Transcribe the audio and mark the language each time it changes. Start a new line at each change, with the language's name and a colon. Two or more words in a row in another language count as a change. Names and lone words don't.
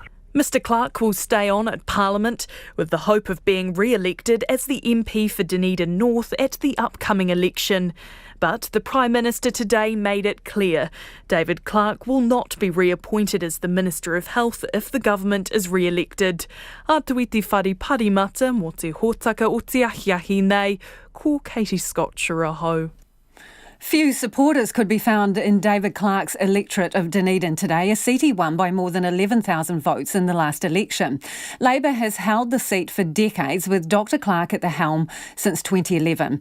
English: Mr Clark will stay on at Parliament with the hope of being re-elected as the MP for Dunedin North at the upcoming election. But the Prime Minister today made it clear David Clark will not be reappointed as the Minister of Health if the government is re-elected.
Māori: Atu i te whare parimata mo te hōtaka o te ahiahi nei, ko Katie Scott Shiraho.
English: Few supporters could be found in David Clark's electorate of Dunedin today, a seat he won by more than 11,000 votes in the last election. Labour has held the seat for decades, with Dr Clark at the helm since 2011.